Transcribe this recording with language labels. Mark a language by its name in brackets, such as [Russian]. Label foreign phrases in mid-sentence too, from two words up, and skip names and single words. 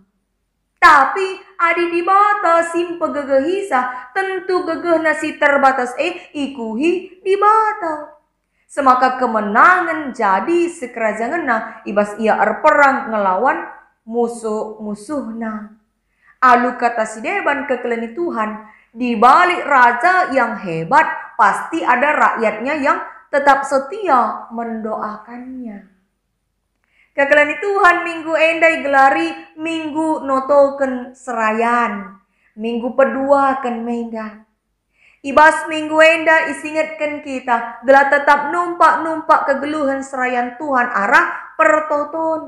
[Batak Karo] Tapi adi di bata simpe gegehisa tentu gegehna si terbatas ikuhi di bata. Semaka kemenangan jadi sekerajanganna ibas ia erperang ngelawan musuh-musuhna. Alu kata si deban kekeleni Tuhan, [Indonesian] di balik raja yang hebat pasti ada rakyatnya yang tetap setia mendoakannya. [Batak Karo] Kekelani Tuhan minggu endai gelari minggu notoken serayan. Minggu peduakan mengga. Ibas minggu enda isingatkan kita. Gelah tetap numpak kegeluhan serayan Tuhan arah pertoton.